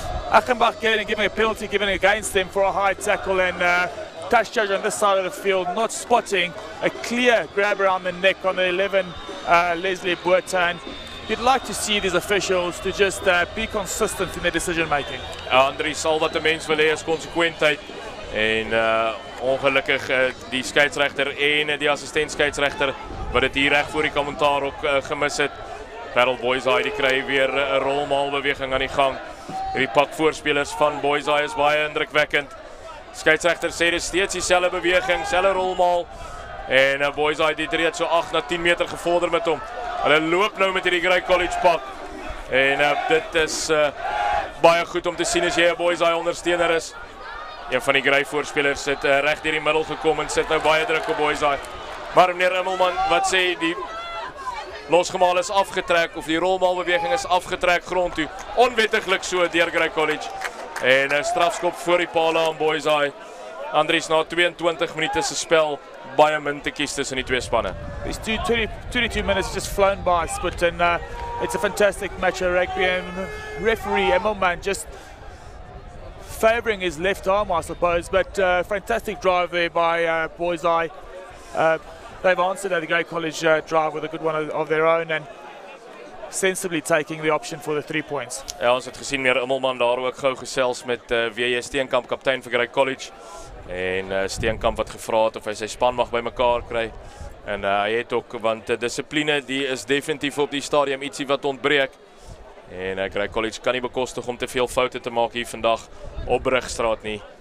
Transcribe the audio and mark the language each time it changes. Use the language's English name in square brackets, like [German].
[English] Achenbach getting and giving a penalty given against him for a high tackle, and touch judge on this side of the field not spotting a clear grab around the neck on the 11 Leslie Botha. And you'd like to see these officials to just be consistent in their decision making. [Afrikaans] Andries sal wat 'n mens wil hê is konsekwentheid. En ongelukkig die skeieregter en die assistent skeieregter wat dit hier reg voor die kommentaar ook gemis het. Paarl Boysay die kry weer 'n rolmaalbeweging aan die gang. Hierdie pak voorspelers van Boysay is baie indrukwekkend. Skeieregter sê dit steeds dieselfde beweging, selfde rolmaal. En Boysay het reeds so 8 na 10 meter gevorder met hom. Hulle loop nou met hierdie Grey College pak. En dit is baie goed om te sien as jy 'n Boysay ondersteuner is. Een van die Grey voorspelers het reg deur die middel gekom en sit nou baie druk op Boysay. Maar meneer Immelman, wat sê die losgemaal is afgetrek, of die rolmaalbeweging is afgetrek grond toe. Onwettiglik so deur Grey College. En 'n strafskop voor die paal aan Boysay. Andries na 22 minute se spel, baie min te kies tussen die twee spanne. [English] These 22 minutes just flown by, Sput, and it's a fantastic match of rugby, and referee Emmelman just favouring his left arm, I suppose, but fantastic drive there by Boysay. They've answered at the Grey College drive with a good one of their own, and sensibly taking the option for the 3 points. [Afrikaans] Ja, ons het gesien meer Immelman daar ook gou gesels met W.J. Steenkamp, kaptein vir Grey College. En Steenkamp wat gevra het of hy sy span mag bymekaar kry. En hy het ook, want dissipline die is definitief op die stadium ietsie wat ontbreek. En Grey College kan nie bekostig om te veel foute te maak hier vandag op Brugstraat nie.